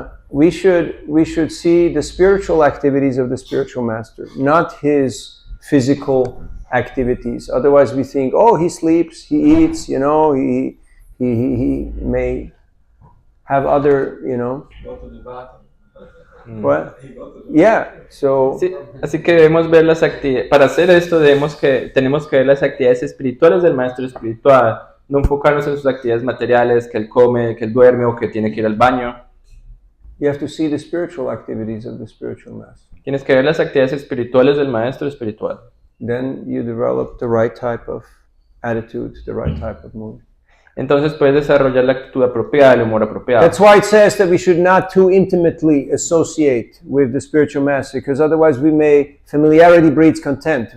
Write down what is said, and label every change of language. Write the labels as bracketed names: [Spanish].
[English] We should see the spiritual activities of the spiritual master, not his physical activities. Otherwise, we think, oh, he sleeps, he eats, you know, he may have other, you know. Go to the bathroom. What? He go to the Yeah. So [Spanish] Sí, así que debemos ver las actividades. Para hacer esto tenemos que ver las actividades espirituales del maestro espiritual, no enfocarnos en sus actividades materiales, que él come, que él duerme o que tiene que ir al baño. [English] you have to see the spiritual activities of the spiritual master. [Spanish] Tienes que ver las actividades espirituales del maestro espiritual. [English] Then you develop the right type of attitude, the right type of mood. [Spanish] Entonces puedes desarrollar la actitud apropiada, el humor apropiado. [English] That's why it says that we should not too intimately associate with the spiritual master, because otherwise familiarity breeds contempt.